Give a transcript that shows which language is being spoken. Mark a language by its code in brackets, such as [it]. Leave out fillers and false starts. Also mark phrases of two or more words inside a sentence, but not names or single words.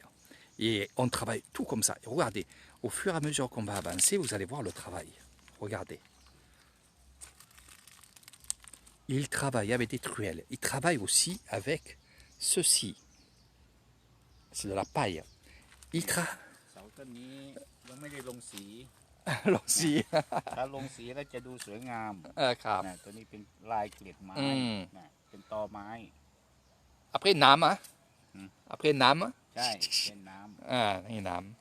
[fr] Et on travaille tout comme ça. Et regardez, au fur et à mesure qu'on va avancer, vous allez voir le travail. Regardez. Il travaille avec des truelles. Il travaille aussi avec ceci. C'est de la paille. Il travaille. [th] เสาต้นนี้ยังไม่ได้ลงสี [fr] Alors si. [th] ถ้าลงสีแล้วจะดูสวยงาม ครับ นะตัวนี้เป็นลายเกล็ดไม้นะเป็นตอไม้ [fr] Après Nam. Hein? Après Nam. [th] ใช่เป็นน้ นี่น้